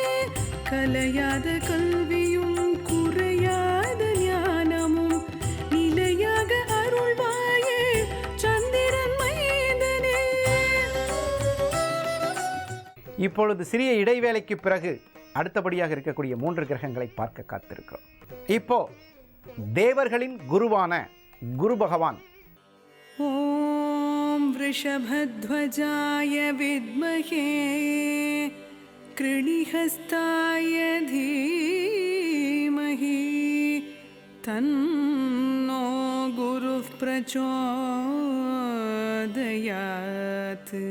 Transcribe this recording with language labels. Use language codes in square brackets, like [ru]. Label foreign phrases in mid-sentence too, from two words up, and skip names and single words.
[ta] கலையாத கல்வியும் குறையாத ஞானமும் நிலையாக அருள்வாயே சந்திரன் மைந்தனே. இப்பொழுது சிறிய இடைவேளைக்கு பிறகு அடுத்தபடியாக இருக்கக்கூடிய 3 கிரகங்களை பார்க்க காத்திருக்கிறோம். இப்போ தேவர்களின் குருவான குரு பகவான். [sa] ॐ वृषभध्वजाय विद्महे कृणिहस्ताय धीमहि तन्नो गुरुः प्रचोदयात्.